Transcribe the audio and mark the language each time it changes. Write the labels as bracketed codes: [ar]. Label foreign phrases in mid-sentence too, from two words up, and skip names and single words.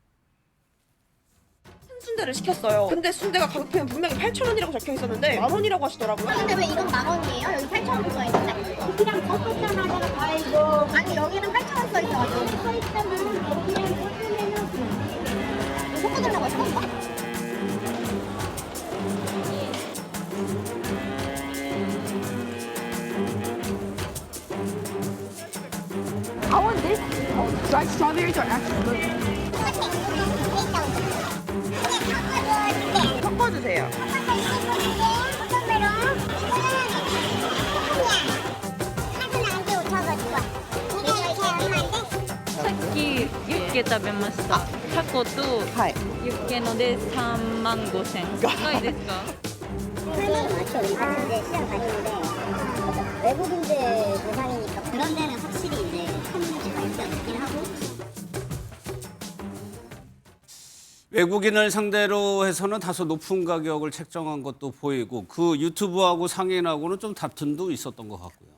[ko] 순대를 시켰어요. 근데 순대가 가격표엔 분명히 8,000원이라고 적혀 있었는데 10,000원이라고 하시더라고요. 근데 왜 이건 10,000원이에요? 여기 8,000원 써 있는데. 그냥 섞었잖아. 아이고. 아니 여기는 8,000원 써 있어가지고. 써 있으면 여기는 섞으면은 섞어달라고 했던 거? [en] I want this. Oh, dried strawberries are actually good. [ko] 섞어주세요. [ja] さっきユッケ食べました。タコとはい。ユッケので35,000。高いですか？ [ko] 외국인들 대상이니까 그런 데는 확실히 이제 손님치가 있지 않긴 하고. 외국인을 상대로 해서는 다소 높은 가격을 책정한 것도 보이고 그 유튜브하고 상인하고는 좀 다툼도 있었던 것 같고요.